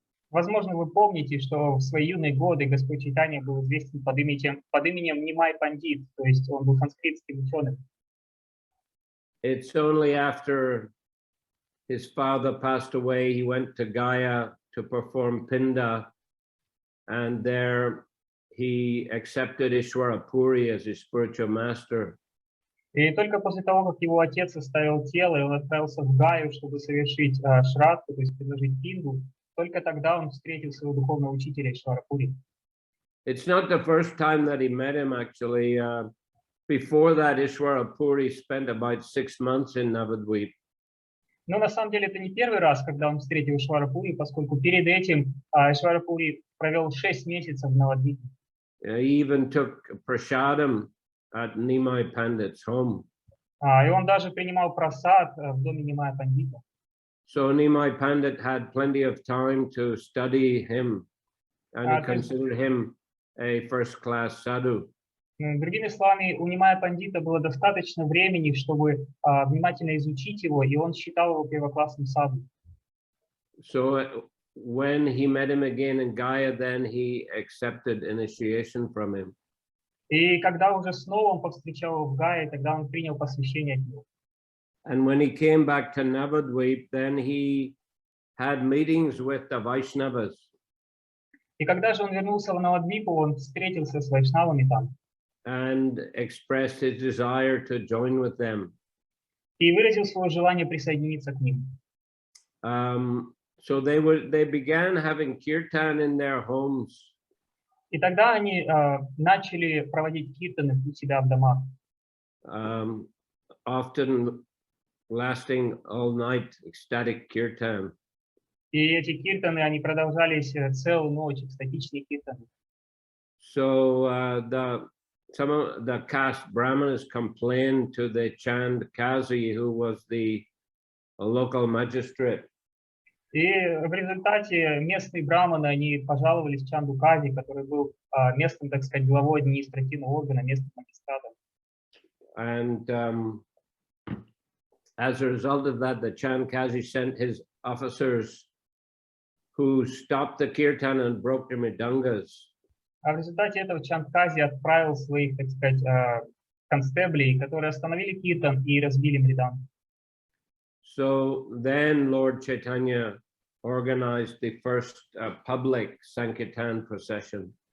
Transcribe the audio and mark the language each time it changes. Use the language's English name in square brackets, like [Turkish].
[Russian] Возможно, вы помните, что в свои юные годы Господь Чайтанья был известен под именем Нимай Пандит, то есть он был санскритским ученым. [English] It's only after his father passed away, he went to Gaya to perform Pinda, and there he accepted Ishwara Puri as his spiritual master. [Russian] И только после того, как его отец оставил тело, и он отправился в Гаю, чтобы совершить шрадху, то есть предложить пинду, только тогда он встретил своего духовного учителя Ишвара Пури. [English] It's not the first time that he met him, actually. Before that, Ishwara Puri spent about 6 months in Navadvip. [Russian] Но на самом деле это не первый раз, когда он встретил Ишвара Пури, поскольку перед этим Ишвара Пури провел 6 месяцев в Навадвипе. [English] He even took prasadam at Nimai Pandit's home. [Russian] И он даже принимал прасад в доме Нимая Пандита. [English] So Nimai Pandit had plenty of time to study him, and he considered him a first-class sadhu. [Russian] Другими словами, у Нимая Пандита было достаточно времени, чтобы внимательно изучить его, и он считал его первоклассным саду. [English] So when he met him again in Gaya, then he accepted initiation from him. [Russian] И когда уже снова он повстречал его в Гае, тогда он принял посвящение от него. [English] And when he came back to Navadvip, then he had meetings with the Vaishnavas. [Russian] И когда же он вернулся в Навадвипу, он встретился с вайшнавами там. [English] and expressed his desire to join with them. [Russian] И выразил свое желание присоединиться к ним. [English] So they began having kirtan in their homes. [Russian] И тогда они начали проводить киртаны у себя в домах. [English] Often lasting all night, ecstatic kirtan. [Russian] И эти киртаны, они продолжались целую ночь, экстатичные киртаны. [English] So some of the caste brahmanas complained to the Chand Kazi, who was the local magistrate. [Russian] И в результате местные браманы, они пожаловались Чанду Кази, который был местным, так сказать, главой административного органа, местным магистратом. [English] And as a result of that, the Chand Kazi sent his officers who stopped the kirtan and broke the mridangas. [Russian] А в результате этого Чанд Кази отправил своих, так сказать, констеблей, которые остановили киртан и разбили мридан. [English] So then Lord Chaitanya organized the first public Sankirtan procession.